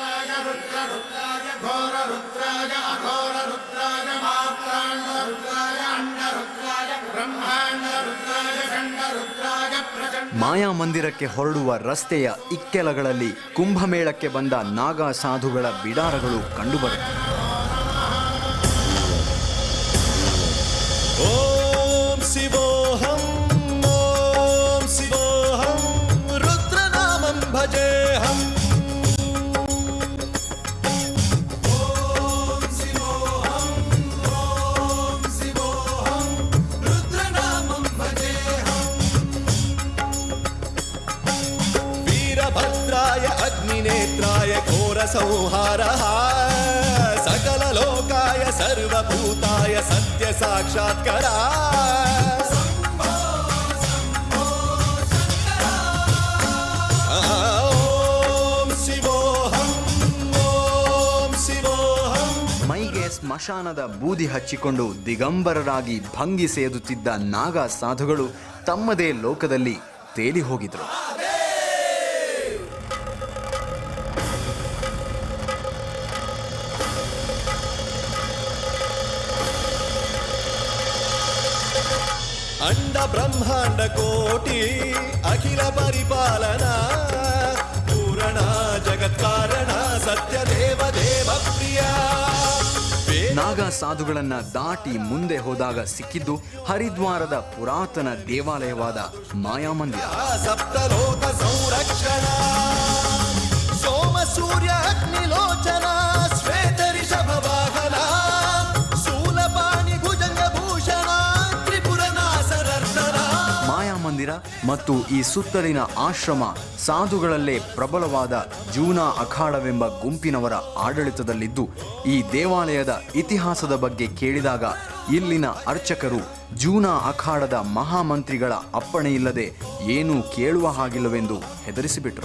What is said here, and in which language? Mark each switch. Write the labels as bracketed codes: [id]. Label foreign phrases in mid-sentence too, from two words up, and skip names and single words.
[kn] ಮಾಯಾ ಮಂದಿರಕ್ಕೆ ಹೊರಡುವ ರಸ್ತೆಯ ಇಕ್ಕೆಲಗಳಲ್ಲಿ ಕುಂಭಮೇಳಕ್ಕೆ ಬಂದ ನಾಗಾ ಸಾಧುಗಳ ಬಿಡಾರಗಳು ಕಂಡುಬರುತ್ತವೆ. [sa] ಓಂ ಶಿವೋಹಂ ಓಂ ಶಿವೋಹಂ ರುದ್ರನಾಮಂ ಭಜೇಹಂ ಓಂ ಶಿವೋಹಂ ಓಂ ಶಿವೋಹಂ ರುದ್ರನಾಮಂ ಭಜೇಹಂ ವೀರಭದ್ರಾಯ ಅಗ್ನಿನೇತ್ರಾಯ ಘೋರ ಸಂಹಾರಃ सकल लोकाय सर्वभूताय सत्य साक्षात्कार ओम शिवोहम ओम शिवोहम. [kn] ಮೈಗೆ ಸ್ಮಶಾನದ ಬೂದಿ ಹಚ್ಚಿಕೊಂಡು ದಿಗಂಬರರಾಗಿ ಭಂಗಿ ಸೇದುತ್ತಿದ್ದ ನಾಗಾ ಸಾಧುಗಳು ತಮ್ಮದೇ ಲೋಕದಲ್ಲಿ ತೇಲಿ ಹೋಗಿದ್ರು. [sa] अंड ब्रह्मांड कोटि अखिल परिपालना पूर्ण जगत्कारण सत्य देव देव प्रिय. [kn] ನಾಗಾ ಸಾಧುಗಳನ್ನ ದಾಟಿ ಮುಂದೆ ಹೋದಾಗ ಸಿಕ್ಕಿದ್ದು ಹರಿದ್ವಾರದ ಪುರಾತನ ದೇವಾಲಯವಾದ ಮಾಯಾ ಮಂದಿರ. [sa] सप्तलोक संरक्षण सोम सूर्य अग्निलोचन श्वेत ऋषभ वाहन शूलपाणि भुजंग भूषण त्रिपुर नासरर्धन. [kn] ಮಾಯಾ ಮಹಾಮಂದಿರ ಮತ್ತು ಈ ಸುತ್ತಲಿನ ಆಶ್ರಮ ಸಾಧುಗಳಲ್ಲೇ ಪ್ರಬಲವಾದ ಜೂನಾ ಅಖಾಡವೆಂಬ ಗುಂಪಿನವರ ಆಡಳಿತದಲ್ಲಿದ್ದು, ಈ ದೇವಾಲಯದ ಇತಿಹಾಸದ ಬಗ್ಗೆ ಕೇಳಿದಾಗ ಇಲ್ಲಿನ ಅರ್ಚಕರು ಜೂನಾ ಅಖಾಡದ ಮಹಾಮಂತ್ರಿಗಳ ಅಪ್ಪಣೆಯಿಲ್ಲದೆ ಏನೂ ಕೇಳುವ ಹಾಗಿಲ್ಲವೆಂದು ಹೆದರಿಸಿಬಿಟ್ರು.